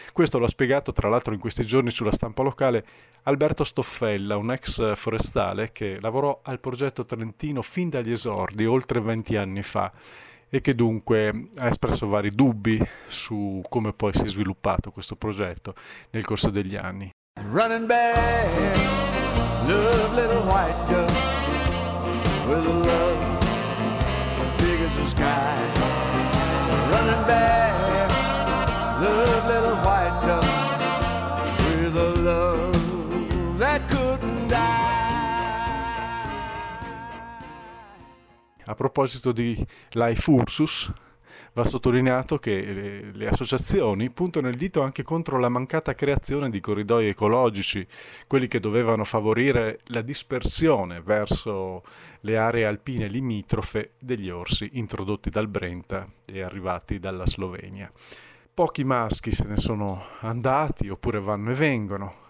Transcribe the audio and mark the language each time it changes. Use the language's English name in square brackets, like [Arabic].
[Italian] Questo l'ha spiegato tra l'altro in questi giorni sulla stampa locale Alberto Stoffella, un ex forestale che lavorò al progetto Trentino fin dagli esordi, oltre 20 anni fa, e che dunque ha espresso vari dubbi su come poi si è sviluppato questo progetto nel corso degli anni. [English] Running back, love little white dove, with a love big as the sky. Running back, love little white dove, with a love that couldn't die. [Italian] A proposito di Life Ursus, va sottolineato che le associazioni puntano il dito anche contro la mancata creazione di corridoi ecologici, quelli che dovevano favorire la dispersione verso le aree alpine limitrofe degli orsi introdotti dal Brenta e arrivati dalla Slovenia. Pochi maschi se ne sono andati oppure vanno e vengono.